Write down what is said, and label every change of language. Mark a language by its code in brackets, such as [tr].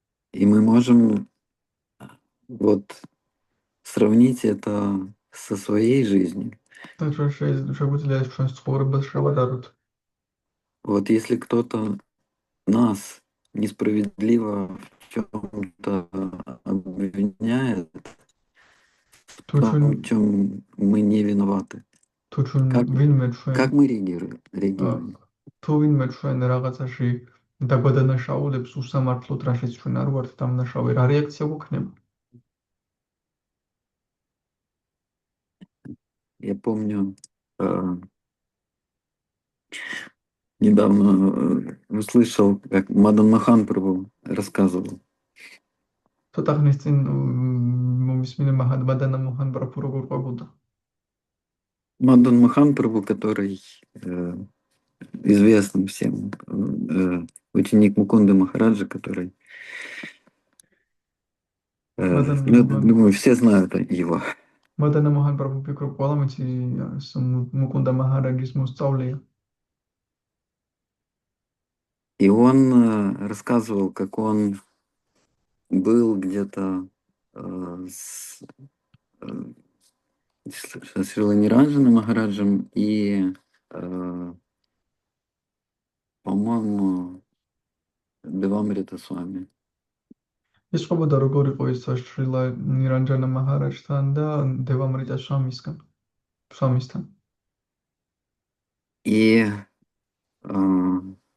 [ru] И мы можем вот сравнить это со своей жизнью. [ka] და ჩვენ შეგვიძლია ეს ჩვენს ცხოვრებას შევადაროთ. [ru] Вот если кто-то нас несправедливо в чем-то обвиняет, в [ka] თუ ჩვენ [ru] том, в чем мы не виноваты, [ka] თუ ჩვენ [ru] как, [ka] ვინმე ჩვენ [ru] как мы реагируем? [ka] თუ ვინმე ჩვენ რაღაცაში დაგვადანაშაულებს უსამართლოდ, რაშიც ჩვენ არ ვართ დამნაშავე, რა რეაქცია გვექნება? [ru] Я помню, недавно услышал, как Мадан Махан Прабху рассказывал. [ka] ცოტა ხნის წინ მომისმინე მადანა მოჰან პრაბჰუ როგორ ყვებოდა. [ru] Мадан Махан Прабху, который известный всем, ученик Мукунды Махараджа, который, думаю, все знают его. [ka] მადანა მოჰან პრაბჰუ ფიქრობ ყველა მეცი მუკუნდა მაჰარაჯის მოსწავლეა. [ru] И он рассказывал, как он был где-то с Шрила Ниранджана Махараджем и, по-моему, Девамрита Свами. [ka] ის ყვებოდა როგორ იყო ეს შრილა ნირანჯანა მაჰარაჯთან და დევამრიტა სვამისთან.